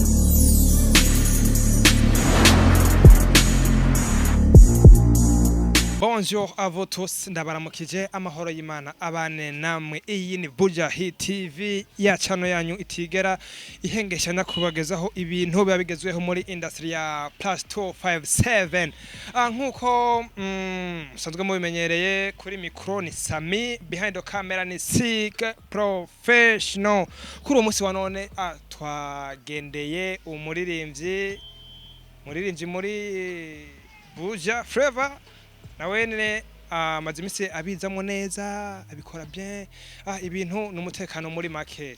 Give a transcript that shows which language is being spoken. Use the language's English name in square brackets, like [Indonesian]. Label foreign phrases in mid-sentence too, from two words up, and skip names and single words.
[French] Bonjour à vous tous, [Rundi] ndabaramukije amahoro y'Imana abane namwe. Iyi ni Bujahit TV ya channel yanyu itigera ihengesha nakubagezaho ibintu babigezweho muri industry ya +257. Nkuko musanzwe mubimenyereye kuri micro ni Sami, [English] behind the camera [Rundi] ni Sig Professional. Kuri umunsi wa none twagendeye umuririmbyi muri Buja Flavor nawene amazimisi abizamo neza abikora bien ibintu n'umutekano muri make.